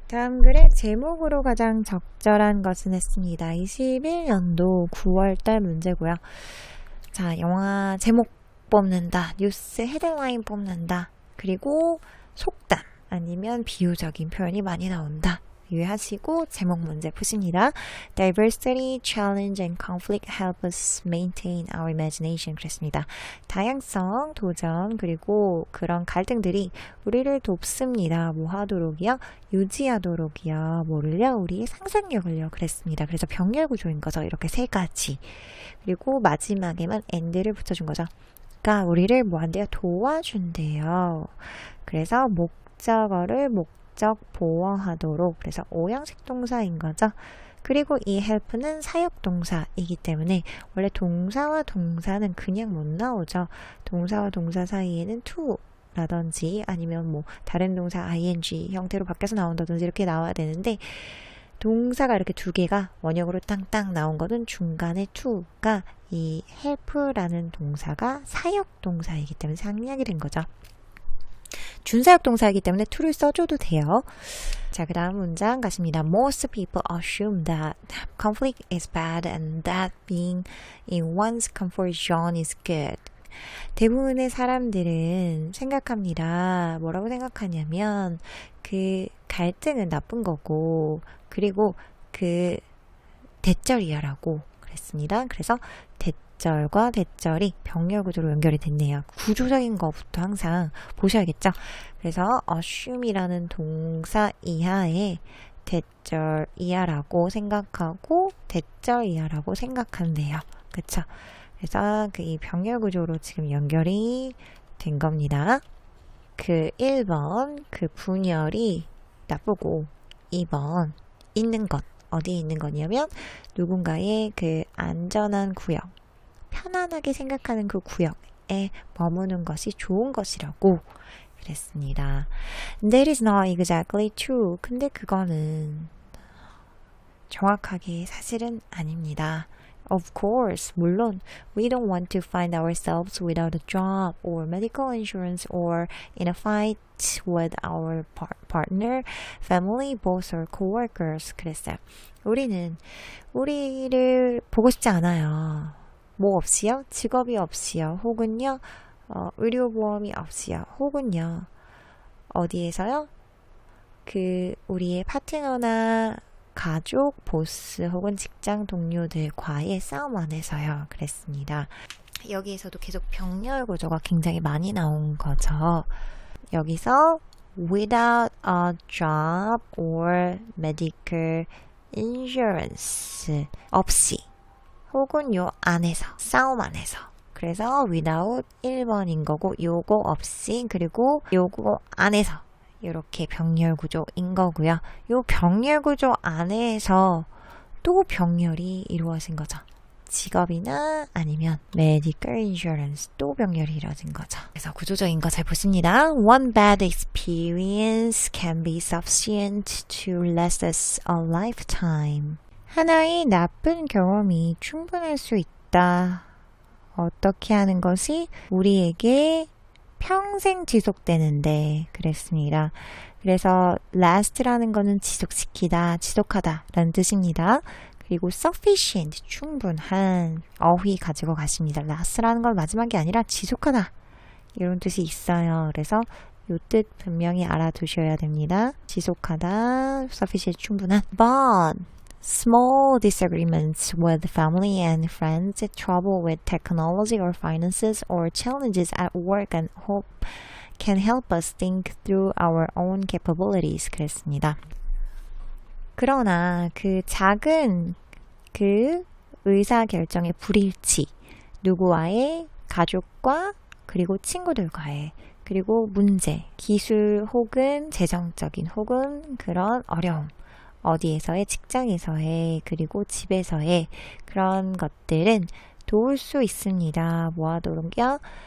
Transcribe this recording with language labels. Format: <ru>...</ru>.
<ko>다음 글의 제목으로 가장 적절한 것은 했습니다. 21년도 9월달 문제고요. 자, 영화 제목 뽑는다, 뉴스 헤드라인 뽑는다, 그리고 속담 아니면 비유적인 표현이 많이 나온다. 유의하시고 제목 문제 푸십니다.</ko> <en>Diversity, challenge and conflict help us maintain our imagination.</en> <ko>그랬습니다. 다양성, 도전, 그리고 그런 갈등들이 우리를 돕습니다. 뭐 하도록이요? 유지하도록이요. 뭐를요? 우리의 상상력을요. 그랬습니다. 그래서 병렬 구조인 거죠. 이렇게 세 가지. 그리고 마지막에만 and를 붙여준 거죠. 그러니까 우리를 뭐 한대요? 도와준대요. 그래서 목적어를 목적 보어하도록, 그래서 오형식 동사인 거죠. 그리고 이 help는 사역 동사이기 때문에 원래 동사와 동사는 그냥 못 나오죠. 동사와 동사 사이에는 to 라든지 아니면 뭐 다른 동사 ing 형태로 바뀌어서 나온다든지 이렇게 나와야 되는데, 동사가 이렇게 두 개가 원형으로 땅땅 나온 거는 중간에 to가 이 help라는 동사가 사역 동사이기 때문에 상략이 된 거죠. 준사역 동사이기 때문에 to를 써줘도 돼요. 자, 그 다음 문장 가십니다.</ko> <en>Most people assume that conflict is bad and that being in one's comfort zone is good.</en> <ko>대부분의 사람들은 생각합니다. 뭐라고 생각하냐면 그 갈등은 나쁜 거고, 그리고 그 대절이야라고 그랬습니다. 그래서 대절과 대절이 병렬 구조로 연결이 됐네요. 구조적인 것부터 항상 보셔야겠죠. 그래서 assume이라는 동사 이하에 대절 이하라고 생각하고 대절 이하라고 생각한대요. 그쵸? 그래서 그 이 병렬 구조로 지금 연결이 된 겁니다. 그 1번 그 분열이 나쁘고 2번 있는 것, 어디에 있는 거냐면 누군가의 그 안전한 구역, 편안하게 생각하는 그 구역에 머무는 것이 좋은 것이라고 그랬습니다.</ko> <en>That is not exactly true.</en> <ko>근데 그거는 정확하게 사실은 아닙니다.</ko> <en>Of course,</en> <ko>물론</ko> <en>we don't want to find ourselves without a job or medical insurance or in a fight with our partner, family, boss or coworkers.</en> <ko>그랬어요. 우리는 우리를 보고 싶지 않아요. 뭐 없이요? 직업이 없이요. 혹은요, 의료보험이 없이요. 혹은요, 어디에서요? 그 우리의 파트너나 가족, 보스 혹은 직장 동료들과의 싸움 안에서요. 그랬습니다. 여기에서도 계속 병렬 구조가 굉장히 많이 나온 거죠. 여기서</ko> <en>without a job or medical insurance</en> <ko>없이, 혹은 요 안에서, 싸움 안에서. 그래서 without 1번인 거고, 요거 없이, 그리고 요거 안에서, 이렇게 병렬 구조인 거고요. 요 병렬 구조 안에서 또 병렬이 이루어진 거죠. 직업이나 아니면</ko> <en>medical insurance,</en> <ko>또 병렬이 이루어진 거죠. 그래서 구조적인 거 잘 보십니다.</ko> <en>One bad experience can be sufficient to last us a lifetime.</en> <ko>하나의 나쁜 경험이 충분할 수 있다. 어떻게 하는 것이 우리에게 평생 지속되는데 그랬습니다. 그래서 last라는 거는 지속시키다, 지속하다 라는 뜻입니다. 그리고 sufficient, 충분한 어휘 가지고 가십니다. last라는 건 마지막이 아니라 지속하다 이런 뜻이 있어요. 그래서 이 뜻 분명히 알아두셔야 됩니다. 지속하다, sufficient, 충분한.</ko> <en>But small disagreements with family and friends, trouble with technology or finances, or challenges at work and hope can help us think through our own capabilities.</en> <ko>그랬습니다. 그러나 그 작은 그 의사결정의 불일치, 누구와의, 가족과 그리고 친구들과의, 그리고 문제, 기술 혹은 재정적인 혹은 그런 어려움, 어디에서의, 직장에서의, 그리고 집에서의 그런 것들은 도울 수 있습니다. 뭐 하도록요?</ko>